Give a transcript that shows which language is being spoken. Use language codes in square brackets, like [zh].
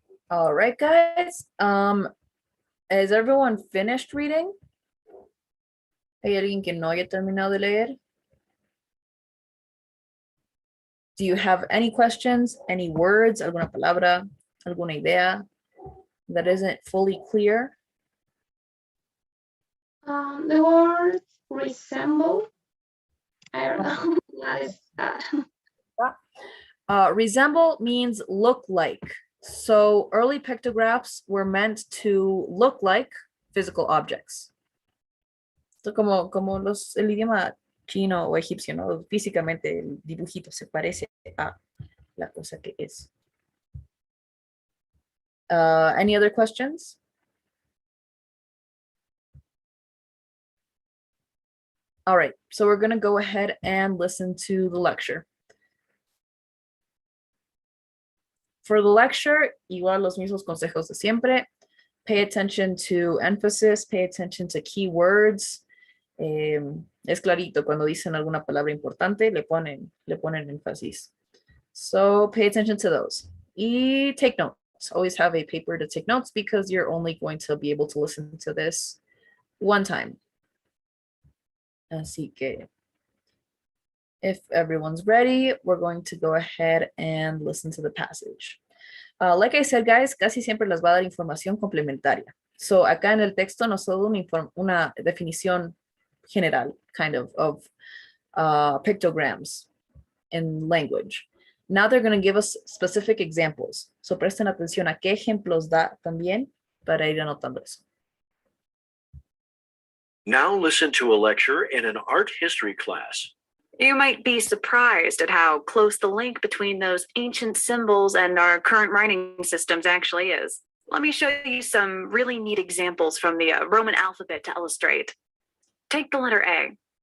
[en] All right, guys. Has everyone finished reading? [es] ¿Hay alguien que no haya terminado de leer? [en] Do you have any questions, any words, [es] alguna palabra, alguna idea [en] that isn't fully clear? The word resemble. I don't know what is that. Resemble means look like. So early pictographs were meant to look like physical objects. [es] So como el idioma chino o egipcio, ¿no? Físicamente el dibujito se parece a la cosa que es. [en] Any other questions? All right, so we're going to go ahead and listen to the lecture. For the lecture, [es] igual los mismos consejos de siempre. [en] Pay attention to emphasis, pay attention to keywords. [es] Es clarito, cuando dicen alguna palabra importante, le ponen énfasis. [en] So pay attention to those. Y take notes. Always have a paper to take notes because you're only going to be able to listen to this one time. [es] Así que, [en] if everyone's ready, we're going to go ahead and listen to the passage. Like I said, guys, [es] casi siempre les va a dar información complementaria. So acá en el texto nos da una definición general, [en] kind of pictograms in language. Now they're going to give us specific examples. [es] So presten atención a qué ejemplos da también para ir anotando eso. [en] Now listen to a lecture in an art history class. You might be surprised at how close the link between those ancient symbols and our current writing systems actually is. Let me show you some really neat examples from the Roman alphabet to illustrate. Take the letter A.